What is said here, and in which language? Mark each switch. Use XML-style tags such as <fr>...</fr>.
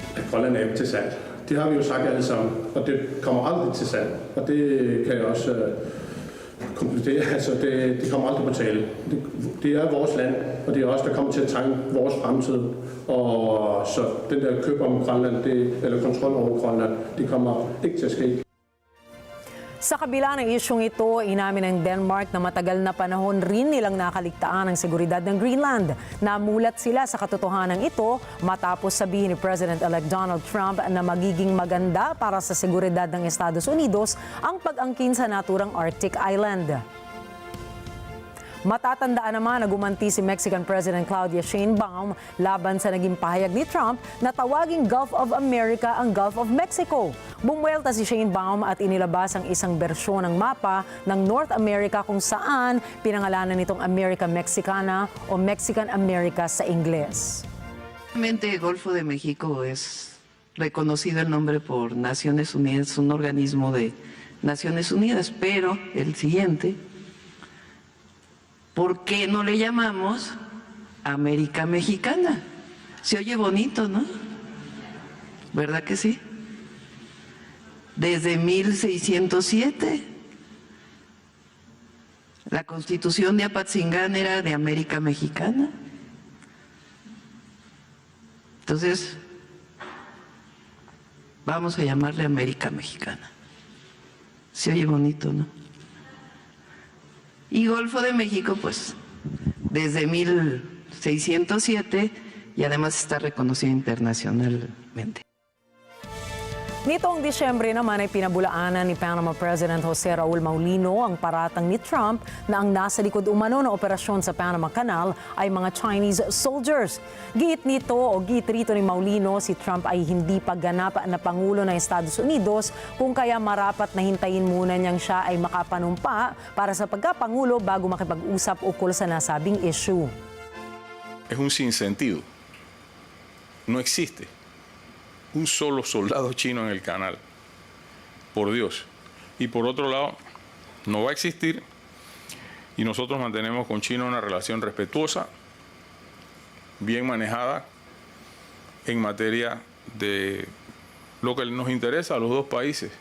<da>Grønland er ikke til salg. Det har vi jo sagt alle sammen, og det kommer aldrig til salg. Og det kan jeg også konkludere. Altså, det kommer aldrig på tale. Det er vores land, og det er os, der kommer til at tegne vores fremtid. Og så den der køb om Grønland, eller kontrol over Grønland, det kommer ikke til at ske.</da> <tl>Sa kabila ng isyong ito, inamin ng Denmark na matagal na panahon rin nilang nakaligtaan ang seguridad ng Greenland. Namulat sila sa katotohanan ito matapos sabihin ni President-elect Donald Trump na magiging maganda para sa seguridad ng Estados Unidos ang pag-angkin sa naturang Arctic Island. Matatandaan naman na gumanti si Mexican President Claudia Sheinbaum laban sa naging pahayag ni Trump na tawaging Gulf of America ang Gulf of Mexico. Bumuelta si Sheinbaum at inilabas ang isang bersyon ng mapa ng North America kung saan pinangalanan nitong America Mexicana o Mexican America sa Ingles.</tl> <es>El Golfo de México es reconocido el nombre por Naciones Unidas, un organismo de Naciones Unidas, pero el siguiente, ¿por qué no le llamamos América Mexicana? Se oye bonito, ¿no? ¿Verdad que sí? Desde 1607, la Constitución de Apatzingán era de América Mexicana. Entonces, vamos a llamarle América Mexicana. Se oye bonito, ¿no? Y Golfo de México, pues, desde 1607 y además está reconocido internacionalmente.</es> <tl>Nitong Disyembre naman ay pinabulaanan ni Panama President Jose Raul Maulino ang paratang ni Trump na ang nasa likod umano na operasyon sa Panama Canal ay mga</tl> <en>Chinese soldiers.</en> <tl>Giit rito ni Maulino, si Trump ay hindi pa ganap na Pangulo ng Estados Unidos kung kaya marapat na hintayin muna niyang siya ay makapanumpa para sa pagkapangulo bago makipag-usap ukol sa nasabing issue.</tl> <es>Es un sinsentido. No existe un solo soldado chino en el canal, por Dios. Y por otro lado, no va a existir, y nosotros mantenemos con China una relación respetuosa, bien manejada, en materia de lo que nos interesa a los dos países.</es>